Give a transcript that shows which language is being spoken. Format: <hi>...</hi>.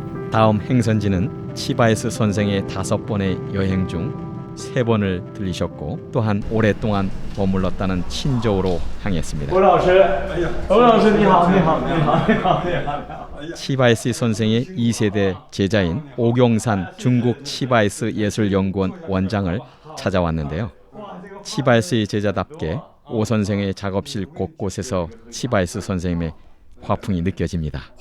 <ko>다음 행선지는 치바이스 선생의 5번의 여행 중 3번을 들리셨고 또한 오랫동안 머물렀다는 친저우로 향했습니다.</ko> <zh>欧老师，你好，你好，你好，你好，你好。</zh> <ko>치바이스 선생의 2세대 제자인 오경산 중국 치바이스 예술연구원 원장을 찾아왔는데요. 치바이스의 제자답게 오 선생의 작업실 곳곳에서 치바이스 선생님의 화풍이 느껴집니다.</ko>